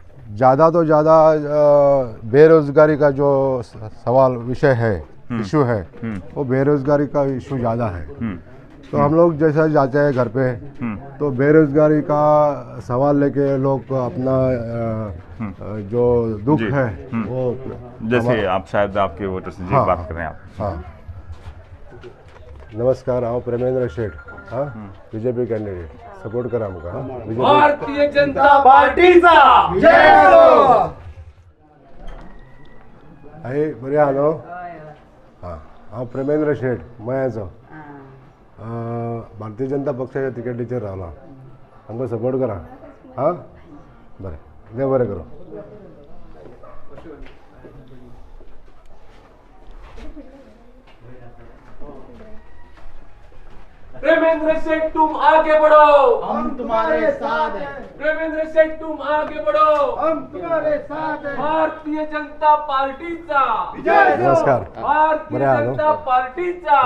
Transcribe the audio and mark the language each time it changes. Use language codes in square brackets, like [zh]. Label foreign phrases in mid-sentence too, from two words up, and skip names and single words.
[hi] ज़्यादा तो ज़्यादा बेरोजगारी का जो सवाल विषय है, इशू है, वो बेरोजगारी का इशू ज़्यादा है। तो हम लोग जैसा जाते हैं घर पे तो बेरोजगारी का सवाल लेके लोग अपना जो दुख है वो, जैसे आप शायद आपके वोटर से बात कर रहे हैं आप। हाँ, [kok] नमस्कार, हांव प्रेमेंद्र शेठ, हाँ बीजेपी कैंडिडेट, सपोर्ट करा आमकां। भारतीय जनता पार्टीचा जय हो। आहे बरे आहा न्हू? हां, हांव प्रेमेंद्र शेठ मयाचो, भारतीय जनता पक्षाच्या तिकेटीचेर रावला, आमकां सपोर्ट करा। हां, बरें, देव बरें करूं। [hi] प्रेमेंद्र शेठ तुम आगे बढ़ो, हम तुम्हारे साथ हैं। प्रेमेंद्र शेठ तुम आगे बढ़ो, हम तुम्हारे साथ हैं। [kok] भारतीय जनता पार्टीचा विजय हो। नमस्कार, भारतीय जनता पार्टीचा